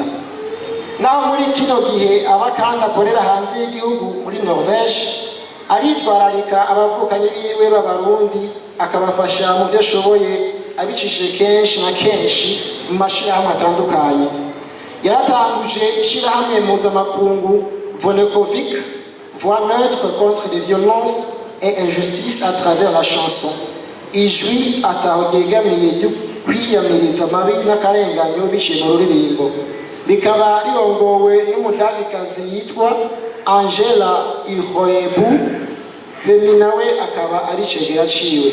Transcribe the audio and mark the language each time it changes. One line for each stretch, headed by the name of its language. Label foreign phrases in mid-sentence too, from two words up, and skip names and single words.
Rundi: Naho muri kino gihe abakanda akorera hanze y'igihugu muri Norvège, aritwararika abavukanye biwe b'abarundi akabafasha mu byo ashoboye abicishije kenshi na kenshi mu mashirahamwe atandukanye. Yaratanguje ishirahamwe mpuzamakungu Vonekovic,
French: voix neutre contre les violences et injustices à travers la chanson.
Rundi: Ijwi atahogegamiye ryo kwiyamiriza amabi n'akarenganyo biciye mu ruririmbo. Rikaba rirongowe n'umudagikazi yitwa Angela Ihoebu, Femi nawe akaba ari cegera ciwe.